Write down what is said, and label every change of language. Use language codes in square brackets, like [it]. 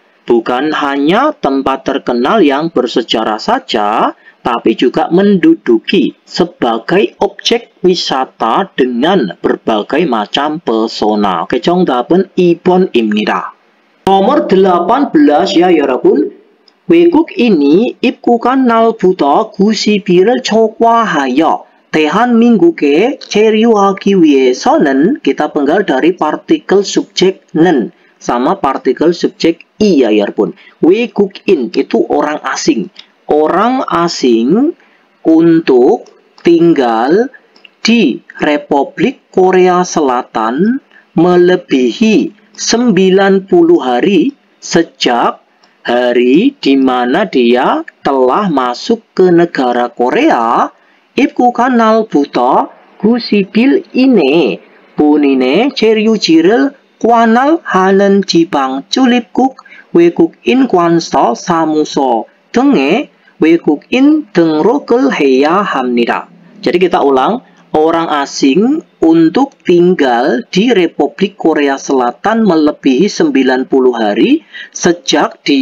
[id] Bukan hanya tempat terkenal yang bersejarah saja, tapi juga menduduki sebagai objek wisata dengan berbagai macam pesona. [ko] Oke, 정답은 2번입니다. [id] Nomor 18 ya 여러분. [ko] 외국 [id] ini [ko] 입국한 날부터 90일을 초과하여 대한민국에 체류하기 위해서는 [id] kita penggal dari partikel subjek는 sama partikel subjek i ya [ko] 여러분. 외국인 [id] itu orang asing. Orang asing untuk tinggal di Republik Korea Selatan melebihi 90 hari sejak hari di mana dia telah masuk ke negara Korea. [ko] 입국한 날부터 91에 본인의 체류지를 관할하는 지방 출입국 외국인 관서 사무소 등에 외국인 등록을 해야 합니다. [id] Jadi kita ulang, orang asing untuk tinggal di Republik Korea Selatan melebihi 90 hari sejak